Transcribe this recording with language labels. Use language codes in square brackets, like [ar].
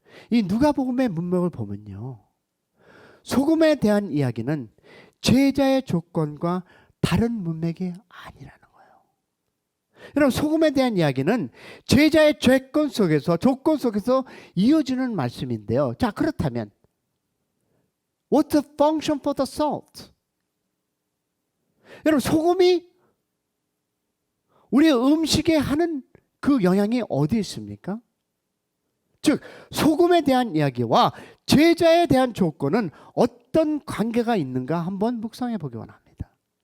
[ko] 이 누가복음의 문맥을 보면요, 소금에 대한 이야기는 제자의 조건과 다른 문맥이 아니라는 거예요. 여러분, 소금에 대한 이야기는 제자의 조건 속에서 이어지는 말씀인데요. 자, 그렇다면 [en] What's the function for the salt? [ko] 여러분, 소금이 우리 음식에 하는 그 영향이 어디 있습니까? 즉, 소금에 대한 이야기와 제자에 대한 조건은 어떤 관계가 있는가 한번 묵상해 보기 원합니다.